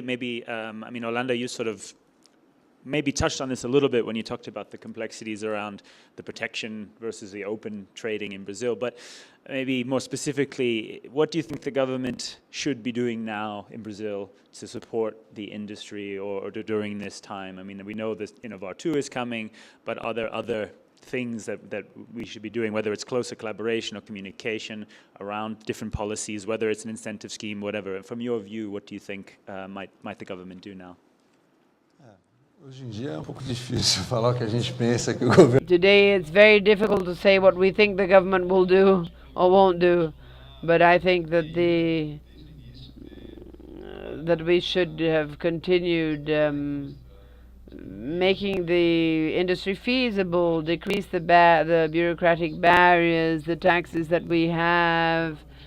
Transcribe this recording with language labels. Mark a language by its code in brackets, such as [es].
[en] Maybe, I mean, Orlando, you sort of maybe touched on this a little bit when you talked about the complexities around the protection versus the open trading in Brazil, but maybe more specifically, what do you think the government should be doing now in Brazil to support the industry or during this time? I mean, we know this Innovar 2 is coming, but are there other things that we should be doing, whether it's closer collaboration or communication around different policies, whether it's an incentive scheme, whatever? From your view, what do you think might the government do now? [pt] Hoje em dia é pouco difícil falar o que a gente pensa que o governo. [en] Today it's very difficult to say what we think the government will do or won't do, but I think that that we should have continued making the industry feasible, decrease the bureaucratic barriers, the taxes that we have.